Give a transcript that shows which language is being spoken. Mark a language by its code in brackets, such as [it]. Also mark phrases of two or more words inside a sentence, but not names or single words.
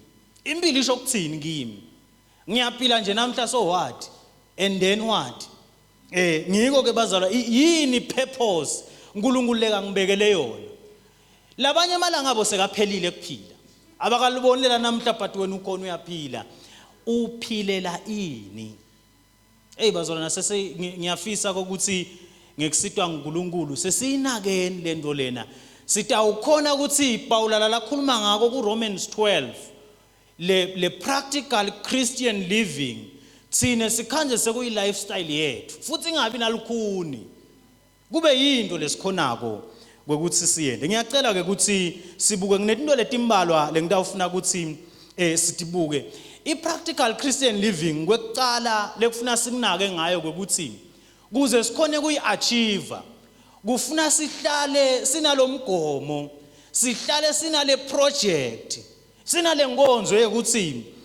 [ss] impilo isho ukuthini kimi ngiyaphila nje namhla [en] so what and then what [ss] ngiko ke bazalwa yini purpose uNkulunkulu leka ngibekele yona labanye amalanga abo sekaphelile kuphila abakalibonela namhla but wena ukhona uyaphila uphilela ini bazalwana ngiyafisa ukuthi ngekusitwa uNkulunkulu sesiyinakeni lento lena sitawukhona ukuthi Paul lakhuluma ngako ku Romans 12 le [en] practical Christian living [ss] thina sikhanje sekuyi lifestyle yethu futhi ingabi nalukhuni kube yinto lesikhonako kwekuthi siyende ngiyacela ke ukuthi sibuke nginezinto letimbalwa lengitawufuna ukuthi sitibuke [en] ipractical Christian living [ss] kwekucala lekufuna sikunake ngayo kwekuthi kuze sikhone kuyiachieve kufuna sihlale sinalomgomo sihlale sinale project sinale nkonzo yekuthi